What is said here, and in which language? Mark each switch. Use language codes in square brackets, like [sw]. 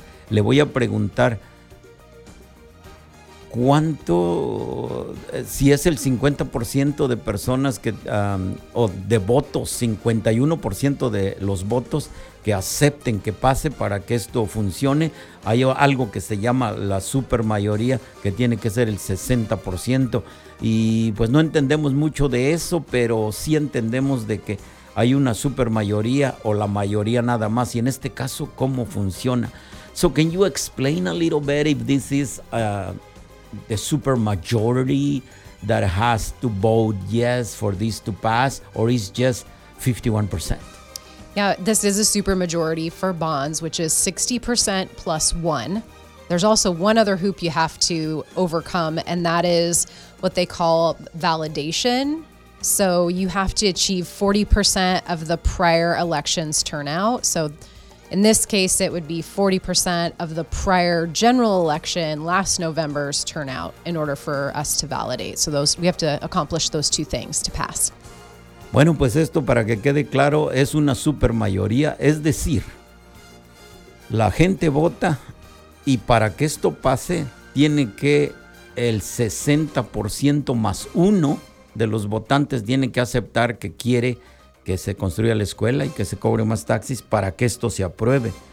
[es] Le voy a preguntar, ¿cuánto, si es el 50% de personas que o de votos, 51% de los votos que acepten que pase para que esto funcione? Hay algo que se llama la supermayoría, que tiene que ser el 60%, y pues no entendemos mucho de eso, pero sí entendemos de que hay una supermayoría o la mayoría nada más, y en este caso, ¿cómo funciona? [en] So can you explain a little bit if this is the super majority that has to vote yes for this to pass, or is just 51%? Yeah, this is a super majority for bonds, which is 60% plus one. There's also one other hoop you have to overcome, and that is what they call validation. So you have to achieve 40% of the prior elections turnout. So in this case, it would be 40% of the prior general election last November's turnout in order for us to validate. So those, we have to accomplish those two things to pass. [es] Bueno, pues esto, para que quede claro, es una supermayoría, es decir, la gente vota, y para que esto pase tiene que el 60% más uno de los votantes tiene que aceptar que quiere que se construya la escuela y que se cobre más taxis para que esto se apruebe.